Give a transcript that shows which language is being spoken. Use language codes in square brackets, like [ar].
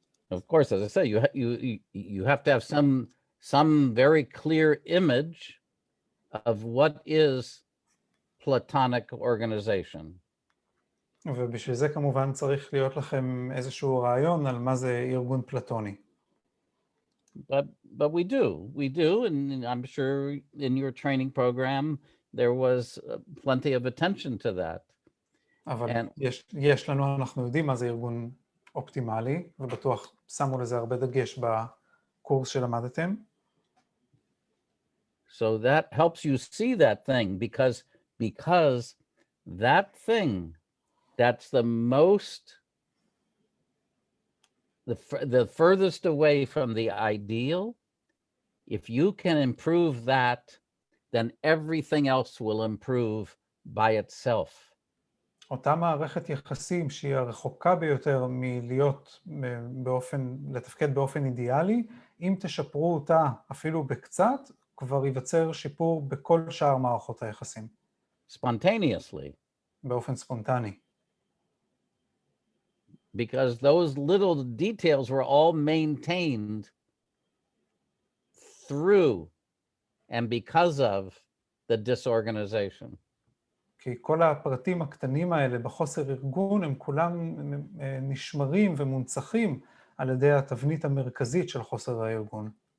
[en] Of course, as I say, you have to have some very clear image of what is Platonic organization. [he] ובשביל זה כמובן צריך להיות לכם איזשהו רעיון על מה זה ארגון פלטוני. [en] But we do, and I'm sure in your training program there was plenty of attention to that. [he] אבל יש לנו, אנחנו יודעים מה זה ארגון אופטימלי, ובטוח שמו לזה הרבה דגש בקורס שלמדתם. [en] So that helps you see that thing, because that thing that's the most, the furthest away from the ideal, if you can improve that, then everything else will improve by itself. [he] אותה מערכת יחסים שהיא הרחוקה ביותר מלהיות לתפקד באופן אידיאלי, אם תשפרו אותה אפילו בקצת, כבר ייווצר שיפור בכל שאר מערכות היחסים. [en] Spontaneously. [he] באופן ספונטני. [en] Because those little details were all maintained through and because of the disorganization. [he] כי כל הפרטים הקטנים האלה בחוסר ארגון, הם כולם נשמרים ומונצחים על ידי התבנית המרכזית של חוסר הארגון.